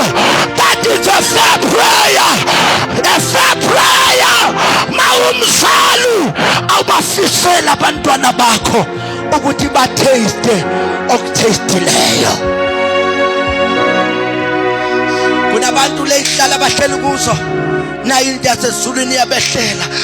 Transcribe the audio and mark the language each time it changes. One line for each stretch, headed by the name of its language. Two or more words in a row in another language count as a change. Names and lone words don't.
English: That is a fair prayer. A fair prayer
Zulu: mawumzali awubafisela abantwana bakho ukuthi batheste okuthestileyo. Kunabantu lehlala abahleli kuzo nayo into yasezulwini iyabehlela.